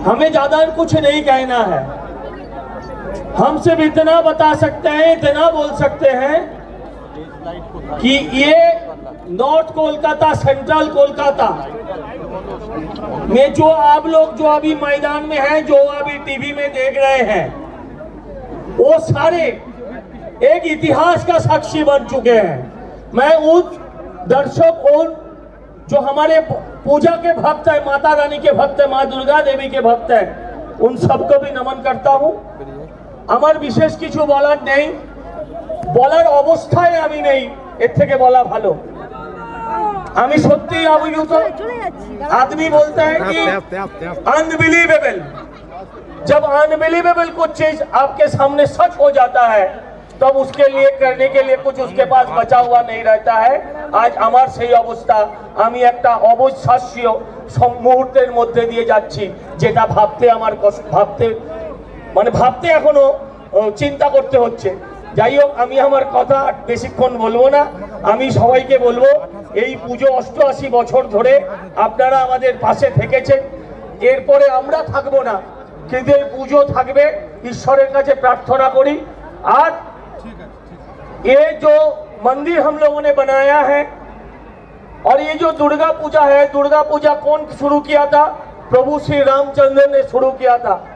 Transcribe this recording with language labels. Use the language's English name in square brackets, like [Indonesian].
[Hindi] हमें ज्यादा कुछ नहीं कहना है, हम सिर्फ इतना बता सकते हैं, इतना बोल सकते हैं कि ये नॉर्थ कोलकाता, सेंट्रल कोलकाता में जो आप लोग जो अभी मैदान में हैं, जो अभी टीवी में देख रहे हैं, वो सारे एक इतिहास का साक्षी बन चुके हैं। मैं उन दर्शक और जो हमारे पूजा के भक्त है, माता रानी के भक्त है, माँ दुर्गा देवी के भक्त है, उन सबको भी नमन करता हूँ। [Bangla] আমার বিশেষ কিছু বলার নেই, বলার অবস্থায় আমি নেই, এর থেকে বলা ভালো। আমি সত্যি অভিভূত। [Hindi] आदमी बोलता है कि अनबिलीवेबल, जब अनबिलीवेबल कुछ चीज आपके सामने सच हो जाता है तब उसके लिए करने के लिए कुछ उसके पास बचा हुआ नहीं रहता है। आज [Bangla] আমার সেই অবস্থা, আমি একটা অবিশ্বাস্য মুহূর্তের মধ্যে দিয়ে যাচ্ছি যেটা ভাবতে আমার ভাবতে এখনো চিন্তা করতে হচ্ছে। যাই হোক, আমি আমার কথা বেশিক্ষণ বলবো না। আমি সবাইকে বলবো এই পুজো 88 বছর ধরে আপনারা আমাদের পাশে থেকেছেন, এরপরে আমরা থাকবো না, কিন্তু এই পুজো থাকবে। ঈশ্বরের কাছে প্রার্থনা করি। আর [Hindi] ये जो मंदिर हम लोगों ने बनाया है और ये जो दुर्गा पूजा है, दुर्गा पूजा कौन शुरू किया था? प्रभु श्री रामचंद्र ने शुरू किया था।